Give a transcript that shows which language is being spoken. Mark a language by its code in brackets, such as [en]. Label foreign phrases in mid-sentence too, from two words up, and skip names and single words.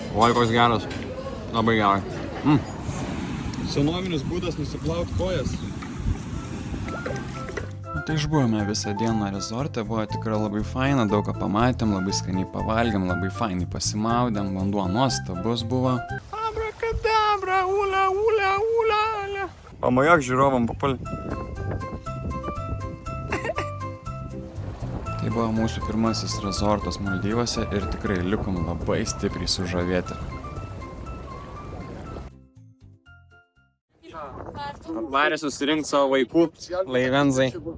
[lt] Oi, koks geras. Labai gerai. Senovinis būdas nusiplauti kojas. Tai išbuvome visą dieną rezorte, buvo tikrai labai faina, daug ką pamatėm, labai skaniai pavalgėm, labai fainai pasimaudėm, vanduo nuostabus buvo. Abrakadabra, ula, ula, ula, ula. Pamajok žiūrovam, Papuli. Tai buvo mūsų pirmasis rezortas Maldyvose ir tikrai likom labai stipriai sužavėti. Atvarė susirinkti savo vaikų laivenzai.